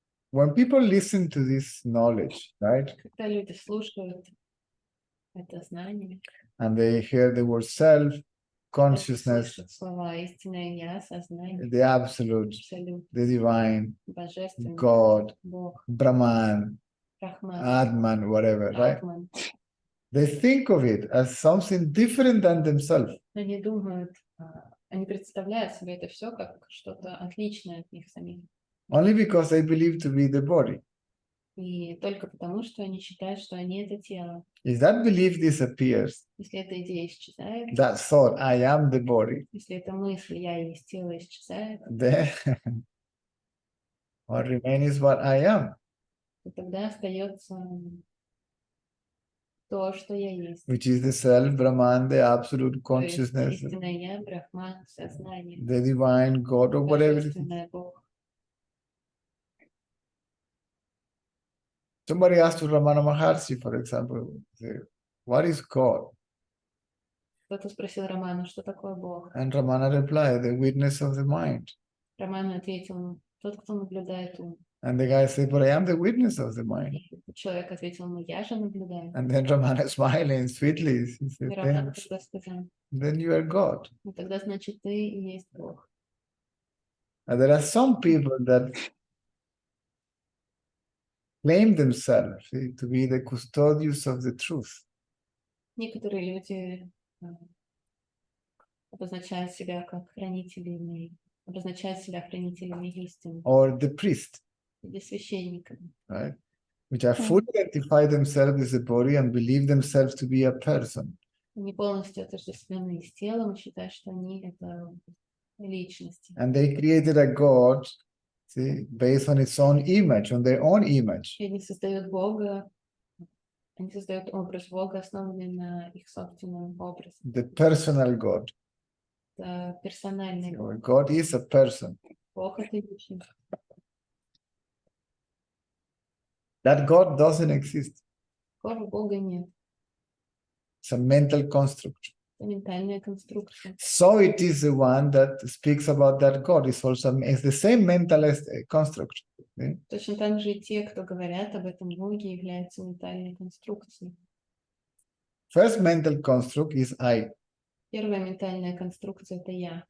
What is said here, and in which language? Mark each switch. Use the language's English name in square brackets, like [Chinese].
[English] When people listen to this knowledge, right, [Russian] Когда люди слушают это знание, [English] and they hear the word self, consciousness, [Russian] слышат слова истинное я, сознание, [English] the absolute, [Russian] абсолют, [English] the divine, [Russian] божественный, [English] God, [Russian] Бог, [English] Brahman, [Russian] Брахман, [English] Atman, whatever, right? [Russian] Атман. [English] They think of it as something different than themselves. [Russian] Они думают, они представляют себе это все как что-то отличное от них самих. [English] Only because they believe to be the body. [Russian] И только потому, что они считают, что они это тело. [English] If that belief disappears, [Russian] Если эта идея исчезает, [English] that thought, I am the body, [Russian] если эта мысль «я есть тело» исчезает, [English] then what remains is what I am, [Russian] то тогда остается то, что я есть. [English] which is the self, Brahman, the absolute [Russian] То есть [English] consciousness, [Russian] истинное я, Брахман, сознание, [English] the divine God, or whatever it is. [Russian] божественное Бог. [English] Somebody asked to Ramana Maharshi, for example, say, what is God? [Russian] Кто-то спросил Романа, что такое Бог. [English] And Ramana replied, the witness of the mind. [Russian] Роман ответил, тот, кто наблюдает ум. [English] And the guy said, but I am the witness of the mind. [Russian] Человек ответил, ну я же наблюдаю. [English] And then Ramana smiling sweetly, he said, [Russian] И Роман тогда сказал, [English] then you are God. [Russian] ну тогда значит ты и есть Бог. [English] And there are some people that claim themselves to be the custodians of the truth. [Russian] Некоторые люди обозначают себя как хранителями, обозначают себя хранителями истины. [English] Or the priest, [Russian] Или священниками. [English] right? Which are fully identify themselves as a body and believe themselves to be a person. [Russian] Они полностью отождествлены с телом и считают, что они это личности. [English] And they created a God, see, based on its own image, on their own image. [Russian] И они создают Бога, они создают образ Бога, основанный на их собственном образе. [English] The personal God. [Russian] Это персональный [English] So [Russian] Бог. [English] God is a person. [Russian] Бог — это личность. [English] That God doesn't exist. [Russian] Такого Бога нет. [English] It's a mental construct. [Russian] Это ментальная конструкция. [English] So it is the one that speaks about that God. It's the same mental construct. Okay? [Russian] Точно так же и те, кто говорят об этом Боге, являются ментальной конструкцией. [English] First mental construct is I. [Russian] Первая ментальная конструкция — это я.